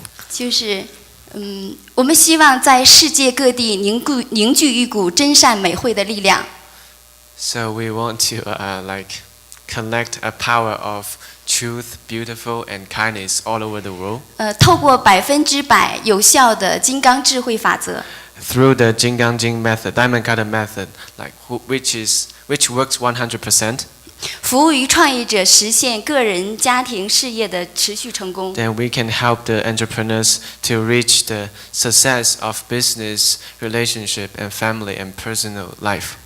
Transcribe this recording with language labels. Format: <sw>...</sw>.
<zh>就是我们希望在世界各地凝聚一股真善美慧的力量。</zh> <en>So we want to connect a power of truth, beautiful, and kindness all over the world.</en> <zh>透过100%有效的金刚智慧法则，</zh> <en>Through the Jinggang method, Diamond Cutter method, which works 100%,</en> <zh>服务于创业者实现个人、家庭、事业的持续成功。</zh> <en>then we can help the entrepreneurs to reach the success of business, relationship, and family and personal life.</en>